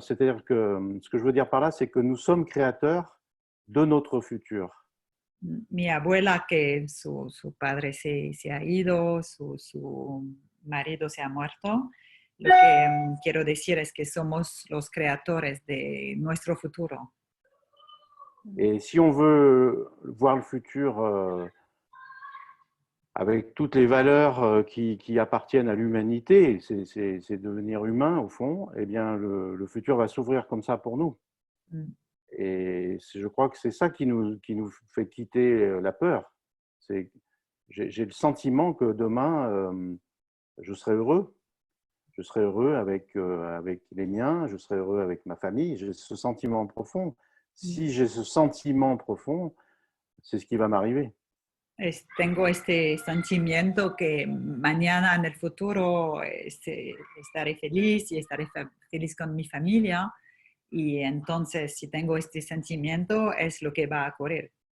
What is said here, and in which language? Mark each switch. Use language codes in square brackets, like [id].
[fr] C'est-à-dire que ce que je veux dire par là, c'est que nous sommes créateurs de notre futur. [es] Mi abuela, que su padre se ha ido, su marido se ha muerto, lo que quiero decir es que somos los creadores de nuestro futuro. [fr] Et si on veut voir le futur avec toutes les valeurs qui appartiennent à l'humanité, c'est devenir humain au fond, eh bien le futur va s'ouvrir comme ça pour nous. Et je crois que c'est ça qui nous fait quitter la peur. J'ai le sentiment que demain, je serai heureux. Je serai heureux avec les miens, je serai heureux avec ma famille. J'ai ce sentiment profond. Si j'ai ce sentiment profond, c'est ce qui va m'arriver. [es] Tengo este sentimiento que mañana en el futuro estaré feliz y estaré feliz con mi familia. Y entonces, si tengo este sentimiento, es lo que va a ocurrir.